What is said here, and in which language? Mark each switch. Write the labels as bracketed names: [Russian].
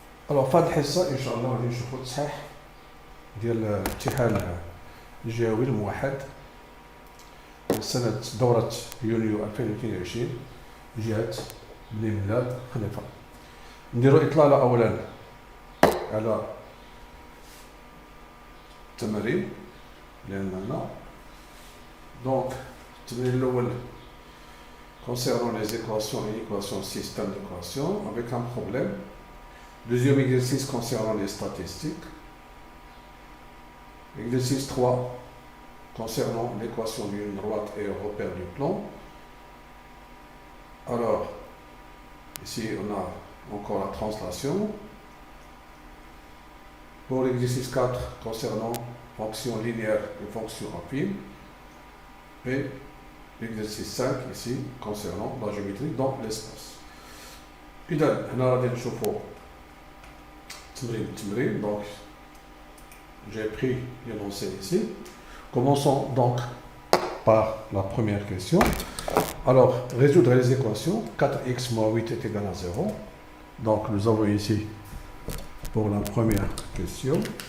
[Arabic] في هذه الحصة إن شاء الله غادي نشوفو التصحيح ديال الامتحان الجهوي الموحد سنة دورة يونيو 2022 جهة بني ملال خليفة. نديرو إطلالة أولا على التمارين اللي عندنا. دونك التمرين الأول [French] concernant les équations et l'équation système d'équations avec un problème. Deuxième exercice concernant les statistiques. Exercice 3 concernant l'équation d'une droite et repère du plan. Alors, ici on a encore la translation. Pour l'exercice 4 concernant fonction linéaire et fonction affine. Et l'exercice 5 ici concernant la géométrie dans l'espace. [Arabic] إذا هنا غادي نشوفو التمرين. [French] Donc j'ai pris l'énoncé ici. Commençons donc par la première question. Alors, résoudre les équations 4x moins 8 est égal à 0. Donc nous avons ici pour la première question.